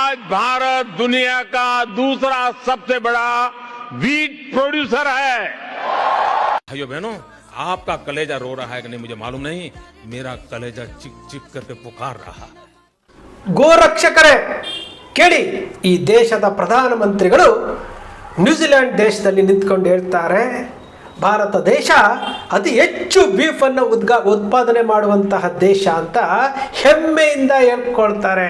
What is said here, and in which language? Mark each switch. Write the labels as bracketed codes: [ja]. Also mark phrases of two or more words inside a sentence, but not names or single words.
[hi] आज भारत दुनिया का दूसरा सबसे बड़ा [en] wheat producer [hi] है। भाइयों बहनों, आपका कलेजा रो रहा है कि नहीं मुझे मालूम नहीं, मेरा कलेजा चिप चिप करके पुकार रहा। [kn] ಗೋರಕ್ಷಕರೇ ಕೇಳಿ, ಈ ದೇಶದ ಪ್ರಧಾನಮಂತ್ರಿಗಳು ನ್ಯೂಜಿಲೆಂಡ್ ದೇಶದಲ್ಲಿ ನಿಂತ್ಕೊಂಡು ಹೇಳ್ತಾರೆ, ಭಾರತ ದೇಶ ಅತಿ ಹೆಚ್ಚು ಬೀಫನ್ನು ಉತ್ಪಾದನೆ ಮಾಡುವಂತಹ ದೇಶ ಅಂತ ಹೆಮ್ಮೆಯಿಂದ ಹೇಳ್ಕೊಳ್ತಾರೆ.